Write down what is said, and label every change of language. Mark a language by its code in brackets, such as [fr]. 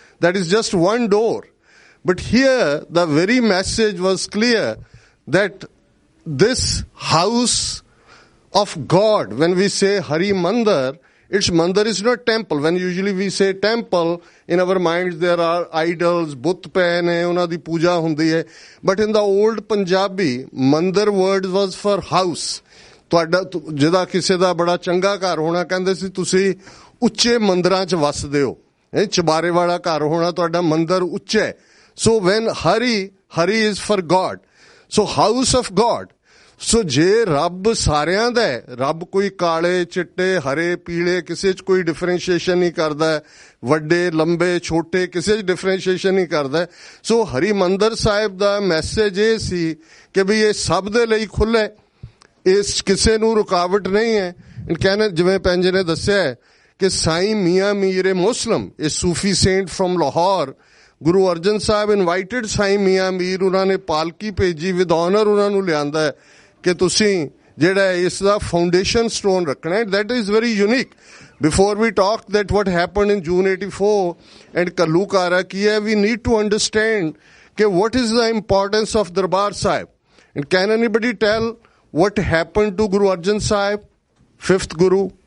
[en] That is just one door. But here, the very message was clear that this house of God, when we say Hari Mandir, its Mandir is not temple. When usually we say temple, in our minds there are idols, but [pa] ਪਏ ਨੇ, ਉਹਨਾਂ ਦੀ ਪੂਜਾ ਹੁੰਦੀ ਹੈ. [en] But in the old Punjabi, Mandir word was for house. [pa] ਤੁਹਾਡਾ ਜਿਹਦਾ ਕਿਸੇ ਦਾ ਬੜਾ ਚੰਗਾ ਘਰ ਹੋਣਾ, ਕਹਿੰਦੇ ਸੀ ਤੁਸੀਂ ਉੱਚੇ ਮੰਦਰਾਂ 'ਚ ਵੱਸਦੇ ਹੋ, ਚਬਾਰੇ ਵਾਲਾ ਘਰ ਹੋਣਾ, ਤੁਹਾਡਾ ਮੰਦਰ ਉੱਚਾ ਹੈ। [en] So when Hari is for God, so house of God. [pa] ਸੋ ਜੇ ਰੱਬ ਸਾਰਿਆਂ ਦਾ ਹੈ, ਰੱਬ ਕੋਈ ਕਾਲੇ ਚਿੱਟੇ ਹਰੇ ਪੀਲੇ ਕਿਸੇ 'ਚ ਕੋਈ ਡਿਫਰੈਂਸ਼ੀਏਸ਼ਨ ਨਹੀਂ ਕਰਦਾ, ਵੱਡੇ ਲੰਬੇ ਛੋਟੇ ਕਿਸੇ 'ਚ ਡਿਫਰੈਂਸ਼ੀਏਸ਼ਨ ਨਹੀਂ ਕਰਦਾ। ਸੋ ਹਰਿਮੰਦਰ ਸਾਹਿਬ ਦਾ ਮੈਸੇਜ ਇਹ ਸੀ ਕਿ ਵੀ ਇਹ ਸਭ ਦੇ ਲਈ ਖੁੱਲ੍ਹਾ ਹੈ, ਇਸ ਕਿਸੇ ਨੂੰ ਰੁਕਾਵਟ ਨਹੀਂ ਹੈ। ਕਹਿੰਦੇ ਜਿਵੇਂ ਭੈਣ ਜੀ ਨੇ ਦੱਸਿਆ ਹੈ ਕਿ ਸਾਈਂ ਮੀਆਂ ਮੀਰ ਏ ਮੁਸਲਮ, [en] ਇਹ Sufi saint from Lahore, [pa] Guru Arjan Sahib invited ਸਾਈਂ ਮੀਆਂ ਮੀਰ, ਉਹਨਾਂ ਨੇ ਪਾਲਕੀ ਭੇਜੀ, [en] with honour [pa] ਉਹਨਾਂ ਨੂੰ ਲਿਆਂਦਾ ਹੈ ਕਿ ਤੁਸੀਂ ਜਿਹੜਾ ਇਸ ਦਾ ਫਾਊਂਡੇਸ਼ਨ ਸਟੋਨ ਰੱਖਣਾ ਹੈ। [en] That is very unique. Before we talk that what happened in June 84 and [pa] Kallukara ki hai, [en] we need to understand ke what is the importance of Darbar Sahib. And can anybody tell what happened to Guru Arjan Sahib, fifth Guru?